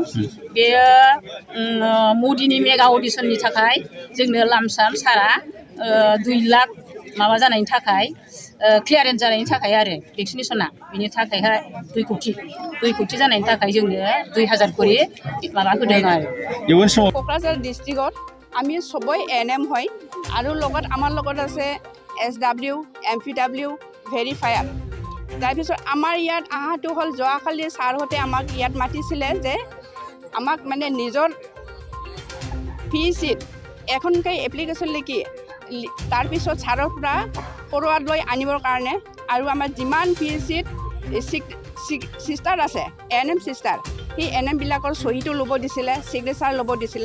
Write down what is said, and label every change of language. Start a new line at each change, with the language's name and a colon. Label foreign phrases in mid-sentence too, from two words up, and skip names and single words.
Bodo: बेयो मदिनि मेगा अडिसननि थाखाय जोंनो लामसाम सारा 2 लाख माबा जानायनि थाखाय क्लियारेन्स जानायनि थाखाय आरो भेक्सिनेसना, बिनि थाखायहाय 2 कोटि जानायनि थाखाय जोंनो 2000 करि माबा होदों आरो।
Assamese: क'क्राझार डिस्ट्रिक्टत আমি সবই এনএম হয় আৰু লগত আমাৰ লগত আছে SW, MPW, ভেৰিফায়াৰ। তাৰপিছত আমাৰ ইয়াত আহাটো হ'ল যোৱাকালি ছাৰহঁতে আমাক ইয়াত মাতিছিলে যে আমাক মানে নিজৰ ফিচিট এখনকৈ এপ্লিকেশ্যন লিখি তাৰপিছত ছাৰৰ পৰা ফৰৱাৰ্ড লৈ আনিবৰ কাৰণে, আৰু আমাৰ যিমান ফিচিট চিষ্টাৰ আছে এনএম চিষ্টাৰ, সেই এনএমবিলাকৰ চহীটো ল'ব দিছিলে, ছিগনেচাৰ ল'ব দিছিলে।